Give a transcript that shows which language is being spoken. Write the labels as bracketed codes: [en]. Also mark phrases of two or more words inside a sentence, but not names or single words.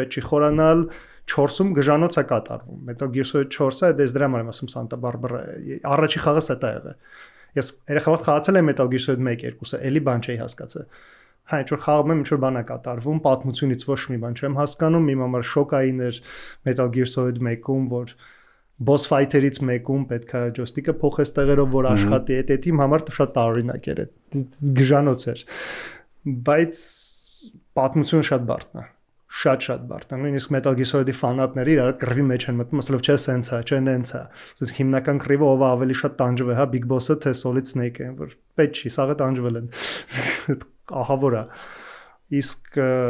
[hy] պետք չի խորանալ, 4-ում գժանոց է կատարվում։ Metal Gear Solid 4-ը դες դրա համար եմ ասում Santa Barbara։ Առաջի խաղը սա է եղել։ Ես երեխայով խաղացել եմ Metal Gear Solid 1-2-ը, էլի բան չէի հասկացել։ Հա, ինչ որ խաղում եմ, ինչ որ բան է կատարվում, պատմությունից ոչ մի բան չեմ հասկանում, իմ համար շոկային էր Metal Gear Solid 1-ում, որ [en] boss fighter- [hy] ից մեկում պետքա ջոյստիկը փոխես տեղերով, որ աշխատի, այդ իմ համար շատ տարօրինակ էր, գժանոց էր։ Բայց պատմությունը շատ բարդն է։ Շատ բարդ է։ Նույնիսկ Metal Gear Solid-ի ֆանատները իրար կռվի մեջ են մտնում, ասելով չէ, սենց է, չէ, նենց է։ Իսկ հիմնական կռիվը ով ավելի շատ տանջվել, հա, Big Boss-ը թե Solid Snake-ը, որ պետք չի, սաղը տանջվել են։ Ահավոր է։ Իսկ